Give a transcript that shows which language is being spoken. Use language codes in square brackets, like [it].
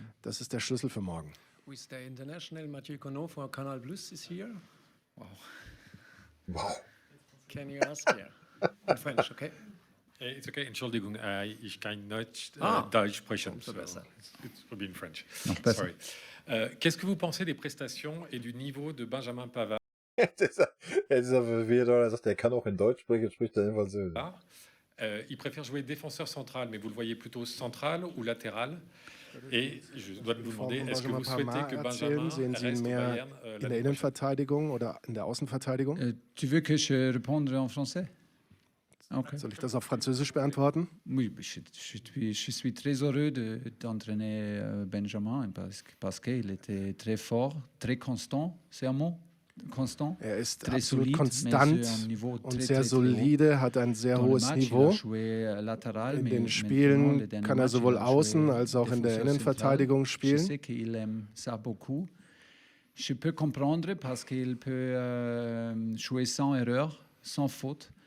[de] Das ist der Schlüssel für morgen. Der International Mathieu Conot von Canal Plus [en] is here. Wow. Can you ask here? In French, okay? It's okay, [de] Entschuldigung, ich kann nicht Deutsch sprechen. [en] So it's in French. Sorry. [fr] Qu'est-ce que vous pensez des prestations et du niveau de Benjamin Pavard? [de] Er sagt, er kann auch in Deutsch sprechen, spricht er in Französisch. [fr] Il préfère jouer défenseur central, mais vous le voyez plutôt central ou latéral? Et je dois vous demander, est-ce que vous souhaitez que Benjamin [de] sehen Sie ihn mehr in der Innenverteidigung oder in der Außenverteidigung? [fr] Tu veux que je réponde en français? [en] Okay. [de] Soll ich das auf Französisch beantworten? [fr] Oui, je suis très heureux d'entraîner Benjamin parce qu'il était très fort, très constant, c'est un mot? Constant, [de] er ist absolut konstant und sehr solide, hat ein sehr hohes Niveau. In den Spielen kann er sowohl außen als auch in der Innenverteidigung spielen. [fr] Je peux comprendre parce qu'il peut jouer sans erreur, sans faute.